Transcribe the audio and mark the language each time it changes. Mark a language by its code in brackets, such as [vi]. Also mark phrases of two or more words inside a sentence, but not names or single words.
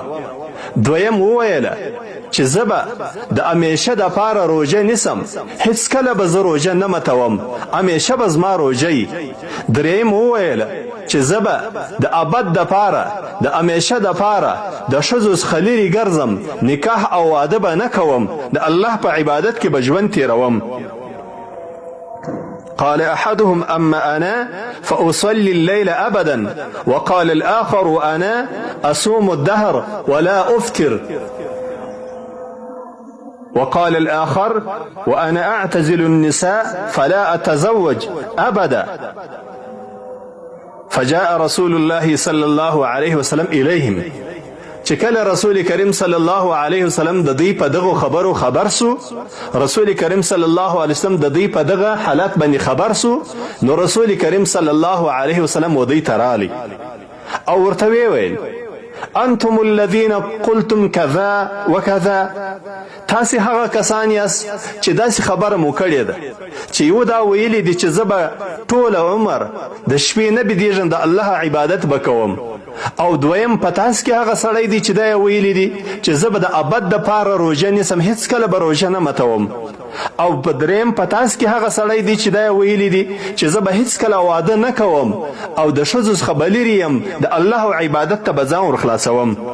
[ps] دویم وویله چې زه به د همیشه دپاره روژه نیسم، هیڅکله به زه روژه نه ماتوم، همیشه به زما روژه وي. دریم وویله چې زه به د ابد دپاره د همیشه دپاره د ښځو څخه لرې ګرځم، نکاح او واده به نه کوم، د الله په عبادت کې به ژوند تېروم. [ar] قال أحدهم أما أنا فأصلي الليل أبدا وقال الآخر وأنا أصوم الدهر ولا أفطر وقال الآخر وأنا أعتزل النساء فلا أتزوج أبدا فجاء رسول الله صلى الله عليه وسلم إليهم [ps] چې کله رسول کریم [ar] صلی الله علیه وسلم [ps] د دوی په دغه خبرو خبر سو رسول کریم [ar] صلی الله علیه وسلم [ps] د دوی په دغه حالت باندې خبر سو نو رسول کریم [ar] صلی الله علیه وسلم [ps] و دوی ته رالی او ورته ویل [ar] انتم الذين قلتم كذا وكذا [ps] تاسې هغه کسان یاست چې داسې خبره مو کړې ده چې یو دا ویلي دي چې زه به ټول عمر د شپې نه بېدېږم د الله عبادت به کوم او دویم په تاسو کې هغه سړی دی چې دا ویلي دي چې زه به د ابد دپاره روژه نیسم هېڅکله به روژه نه ماتوم او په دریم په تاسو کې هغه سړی دی چې دا ویلي دي چې زه به هېڅکله واده نه کوم او د ښځو څخه به لرې یم د الله عبادت ته به ځان ورخلاصوم